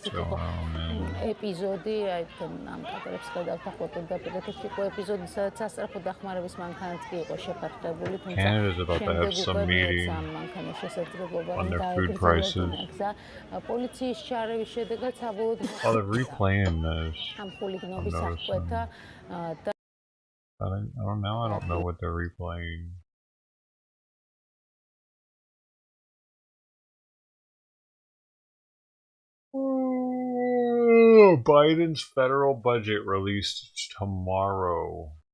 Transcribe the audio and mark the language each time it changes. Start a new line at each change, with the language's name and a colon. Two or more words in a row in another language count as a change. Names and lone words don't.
Georgian: იქ იყო ეპიზოდი, აი თქვენ ამ კადრებს ხედავთ ახლა პირდაპირ ეს იყო ეპიზოდი, სადაც სასწრაფო დახმარების მანქანაც კი იყო შეფერხებული, თუმცა შემდეგ ამ მანქანის შესაძლებლობა რომ დაეგრძელება პოლიციის ჩარევის შედეგად საბოლოოდ ამ ხულიგნობის აღკვეთა და
English: I don't know what they're replaying. Biden's federal budget released tomorrow.